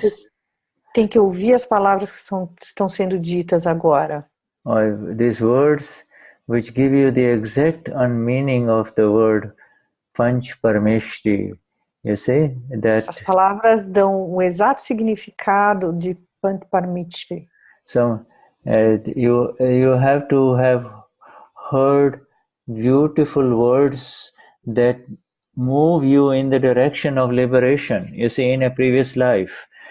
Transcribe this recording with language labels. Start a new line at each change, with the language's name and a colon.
Portuguese: Você tem que ouvir as palavras que estão sendo ditas agora.
English: These words which give you the exact meaning of the word Panch Parameshtis. You see that.
Portuguese: As palavras dão o exato significado de Panch Parameshtis.
English: So you have to have heard beautiful words that move you in the direction of liberation. You see, in a previous life.